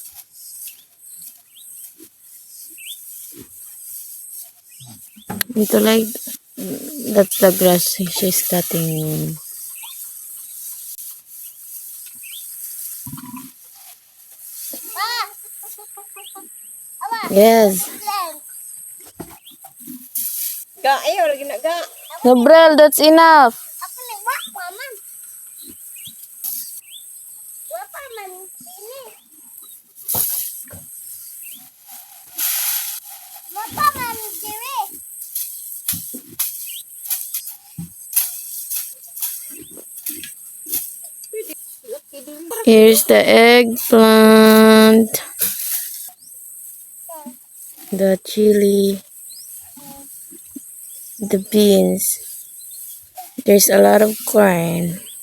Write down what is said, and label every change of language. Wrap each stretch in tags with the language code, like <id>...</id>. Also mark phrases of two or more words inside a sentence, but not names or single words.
<en>Ito like that's the grass she's cutting. Yes. Plant.</en> <ceb>Ga, ayaw, lagi na ga.</ceb> <en>Gabriel, that's enough.</en> <ceb>Ako may wapa man. Wapa man. Ini. Wapa man. Diri.</ceb> <en>Here's the eggplant, the chili, the beans. There's a lot of corn.</en>